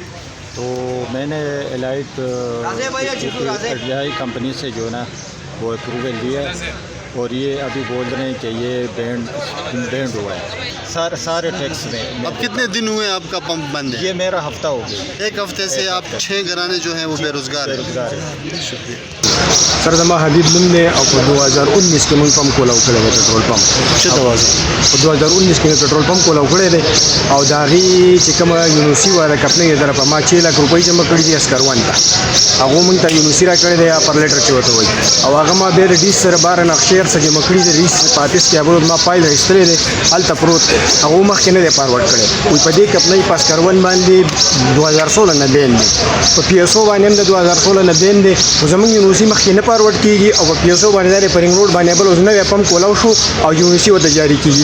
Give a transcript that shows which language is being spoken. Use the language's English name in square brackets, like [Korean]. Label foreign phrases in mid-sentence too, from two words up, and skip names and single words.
[Urdu] تو میں نے الائٹ کمپنی سے جو ہے نا وہ اپروول لیا ہے، اور یہ ابھی بول رہے ہیں کہ یہ بینڈ ہوا ہے سارے ٹیکس میں۔ اب کتنے دن ہوئے آپ کا پمپ بند ہے؟ یہ میرا ہفتہ ہو گیا۔ ایک ہفتے سے آپ 6 گھرانے جو ہیں وہ بے روزگار ہیں۔ شکریہ سر، [Pashto] زما حبیب نوم دی، او په 2019 کې موږ پمپ کولاو کړی دی، [English] petrol pump [Pashto] څه ته وایي؟ په 2019 کې [English] petrol pump [Pashto] کولاو کړی دی، او د هغې چې کومه یونیورسي وه د کپنۍ د طرفه ما 6 لک روپۍ جمع کړي دي اسکروان ته، هغو موږ ته یونیورسي را کړی دی، یا پر لیټر چې ورته وایي، او هغه ما بیا د ډیس سره باره نقشې هر څه جمع کړي دي، ډیس په 38 کې هغه ما فایل ایستلی دی، هلته پروت دی، هغو مخکې نه دی فارورډ کړی، وایي په دې کپنۍ په اسکروان باندې 2016 نه بین دی، په پی ایس او باندې هم د 2016 نه بین دی، خو زموږ یونیورسي مخکې نه فارورډ کېږي، او په پی ایس او باندې دا په [English] ring road [Pashto] باندې بل اوس نوی پمپ کولاو شو او یونیورسي ورته جاري کېږي.